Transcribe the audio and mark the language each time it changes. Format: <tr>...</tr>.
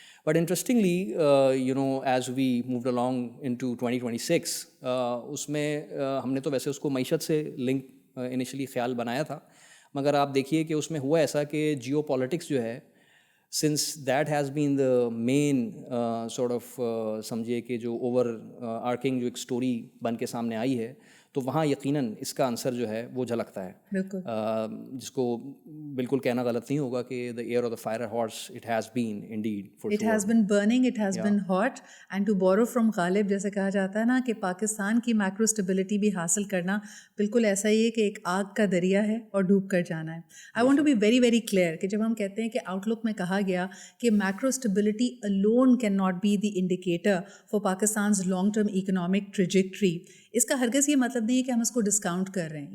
<en>but interestingly as we moved along into 2026</en> <ur>اس میں ہم نے تو ویسے اس کو معیشت سے لنک انیشلی خیال بنایا تھا, مگر آپ دیکھیے کہ اس میں ہوا ایسا کہ جیو پالیٹکس جو ہے,</ur> <en>since that has been the main sort of</en> <ur>سمجھیے کہ جو اوور آرکنگ جو ایک اسٹوری بن کے سامنے آئی ہے, تو وہاں یقیناً اس کا آنسر جو ہے وہ جھلکتا ہے. بالکل جس کو بالکل کہنا غلط نہیں ہوگا کہ</ur> <en>the air of the fire horse it has been indeed for It sure. has been burning, it has been hot, and to borrow from</en> <ur>غالب جیسے کہا جاتا ہے نا کہ پاکستان کی میکرو اسٹیبلٹی بھی حاصل کرنا بالکل ایسا ہی ہے کہ ایک آگ کا دریا ہے اور ڈوب کر جانا ہے.</ur> <en>I want to be very very clear</en> <ur>کہ جب ہم کہتے ہیں کہ آؤٹ لک میں کہا گیا کہ</ur> <en>macro stability alone cannot be the indicator for Pakistan's long term economic trajectory,</en> <ur>اس کا ہرگز یہ مطلب نہیں ہے کہ ہم اس کو ڈسکاؤنٹ کر رہے ہیں.</ur>